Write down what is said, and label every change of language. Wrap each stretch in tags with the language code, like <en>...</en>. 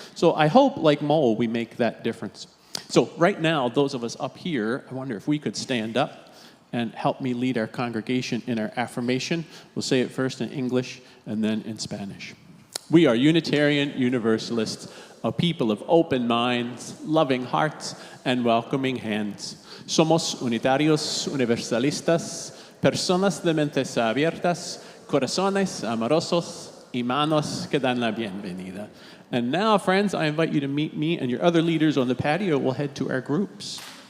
<en>So I hope, like Mole, we make that difference. So right now, those of us up here, I wonder if we could stand up and help me lead our congregation in our affirmation. We'll say it first in English and then in Spanish. We are Unitarian Universalists, a people of open minds, loving hearts, and welcoming hands.</en> <es>Somos unitarios universalistas, personas de mentes abiertas, corazones amorosos, y manos que dan la bienvenida.</es> <en>And now, friends, I invite you to meet me and your other leaders on the patio. We'll head to our groups.</en>